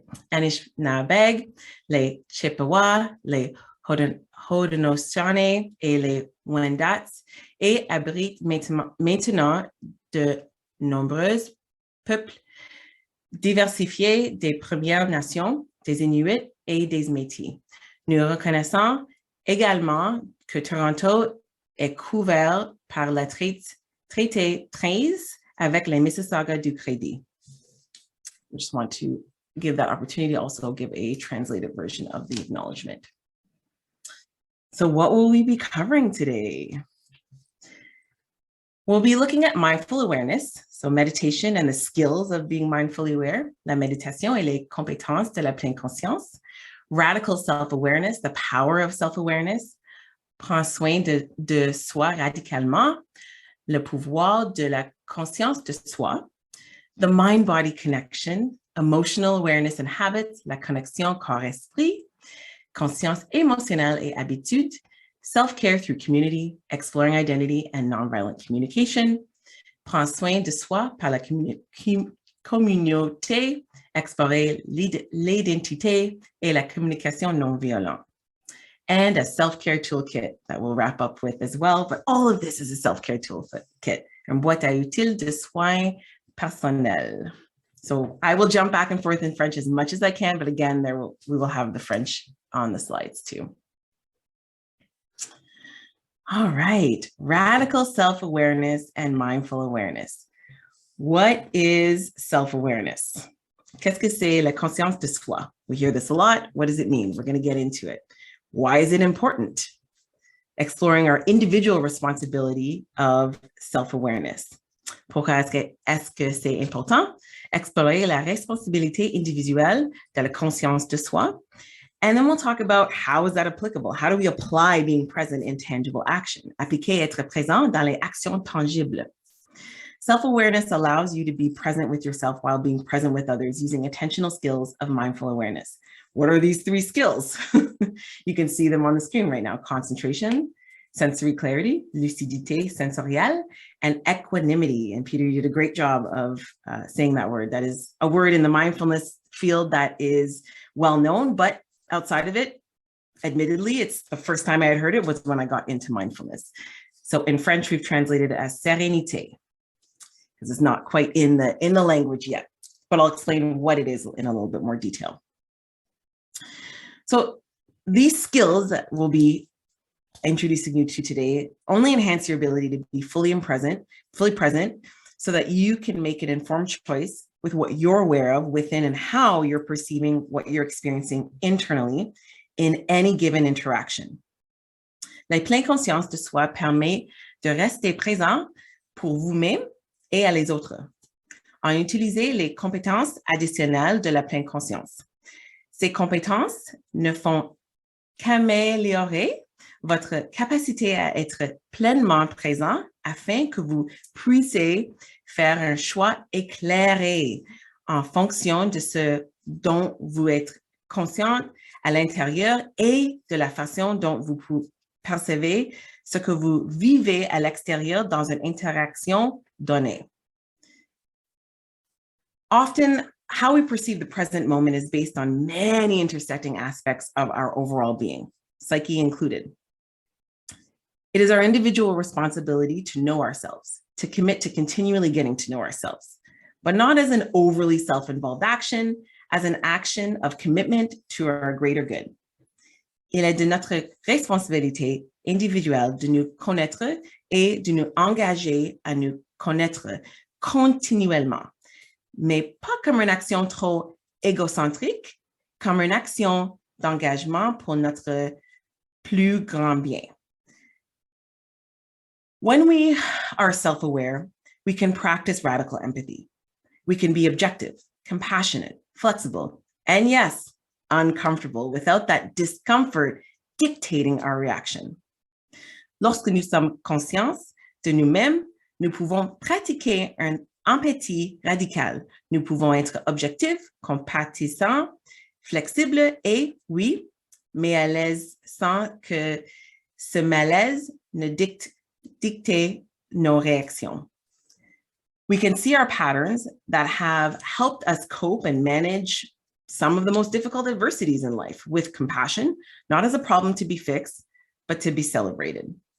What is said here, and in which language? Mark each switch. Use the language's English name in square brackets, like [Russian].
[French] Anishinaabeg, les Chippewas, les Haudenosaunee et les Wendat, et abrite maintenant de nombreux peuples diversifiés des Premières Nations, des Inuits et des Métis. Nous reconnaissons également que Toronto est couvert par le traité 13 avec les Mississauga du Crédit. [English] I just want to give that opportunity to also give a translated version of the acknowledgement. So what will we be covering today? We'll be looking at mindful awareness, so meditation and the skills of being mindfully aware, [French] la méditation et les compétences de la pleine conscience, [English] radical self-awareness, the power of self-awareness, [French] prends soin de soi [English] radicalement, le pouvoir de la conscience de soi, the mind-body connection, emotional awareness and habits, [French] la connexion corps-esprit, conscience émotionnelle et habitude, [English] self-care through community, exploring identity and nonviolent communication, [French] prends soin de soi par la communauté, explorer l'identité et la communication non violente, [English] and a self-care toolkit that we'll wrap up with as well. But all of this is a self-care toolkit, [French] une boîte à outils de soins personnels. [English] So I will jump back and forth in French as much as I can, but again, we will have the French on the slides too. All right, radical self-awareness and mindful awareness. What is self-awareness? [French] Qu'est-ce que c'est la conscience de soi? [English] We hear this a lot. What does it mean? We're going to get into it. Why is it important? Exploring our individual responsibility of self-awareness. [French] Pourquoi est-ce que c'est important? Explorer la responsabilité individuelle de la conscience de soi. [English] And then we'll talk about how is that applicable? How do we apply being present in tangible action? [French] Appliquer être présent dans les actions tangibles. [English] Self-awareness allows you to be present with yourself while being present with others using attentional skills of mindful awareness. What are these three skills? You can see them on the screen right now. Concentration, sensory clarity, [French] lucidité sensorielle, [English] and equanimity. And Peter, you did a great job of saying that word. That is a word in the mindfulness field that is well known, but outside of it, admittedly, it's the first time I had heard it was when I got into mindfulness. So in French, we've translated it as sérénité, because it's not quite in the language yet, but I'll explain what it is in a little bit more detail. So these skills that we'll be introducing you to today only enhance your ability to be fully present, so that you can make an informed choice with what you're aware of within and how you're perceiving what you're experiencing internally in any given interaction. [French] La pleine conscience de soi permet de rester présent pour vous-même et à les autres, en utiliser les compétences additionnelles de la pleine conscience. Ces compétences ne font qu'améliorer votre capacité à être pleinement présent afin que vous puissiez faire un choix éclairé en fonction de ce dont vous êtes conscient à l'intérieur et de la façon dont vous percevez ce que vous vivez à l'extérieur dans une interaction donnée. [English] Often, how we perceive the present moment is based on many intersecting aspects of our overall being, psyche included. It is our individual responsibility to know ourselves, to commit to continually getting to know ourselves, but not as an overly self-involved action, as an action of commitment to our greater good. [French] Il est de notre responsabilité individuelle de nous connaître et de nous engager à nous connaître continuellement, mais pas comme une action trop égocentrique, comme une action d'engagement pour notre plus grand bien. [English] When we are self-aware, we can practice radical empathy. We can be objective, compassionate, flexible, and yes, uncomfortable without that discomfort dictating our reaction. [French] Lorsque nous sommes conscients de nous-mêmes, nous pouvons pratiquer une empathie radicale. Nous pouvons être objectifs, compatissants, flexibles et, oui, mais à l'aise sans que ce malaise ne dicte nos réactions. [English] We can see our patterns that have helped us cope and manage some of the most difficult adversities in life with compassion, not as a problem to be fixed, but to be celebrated.